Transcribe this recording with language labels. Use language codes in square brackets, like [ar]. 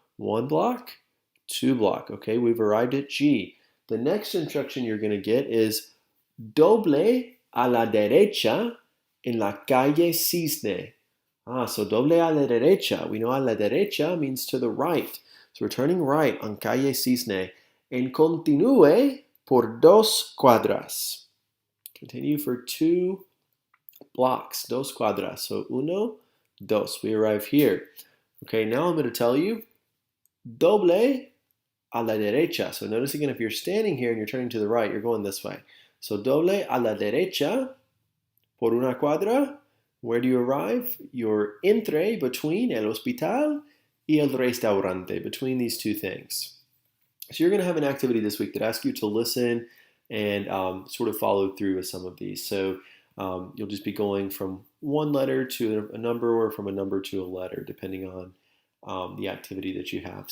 [en] 1 block, 2 block. Okay, we've arrived at G. The next instruction you're going to get is [es] doble a la derecha en la calle Cisne. [en] So [es] doble a la derecha. [en] We know a la derecha means to the right. So we're turning right on [es] calle Cisne. En continúe por 2 cuadras. [en] Continue for 2 blocks. [es] 2 cuadras. [en] So [es] uno, dos. [en] We arrive here. Okay, now I'm going to tell you [es] doble a la derecha. [en] So notice again, if you're standing here and you're turning to the right, you're going this way. So [es] doble a la derecha por 1 cuadra. [en] Where do you arrive? You're [es] entre, [en] between [es] el hospital y el restaurante, [en] between these two things. So you're going to have an activity this week that asks you to listen and sort of follow through with some of these. So you'll just be going from one letter to a number, or from a number to a letter, depending on the activity that you have.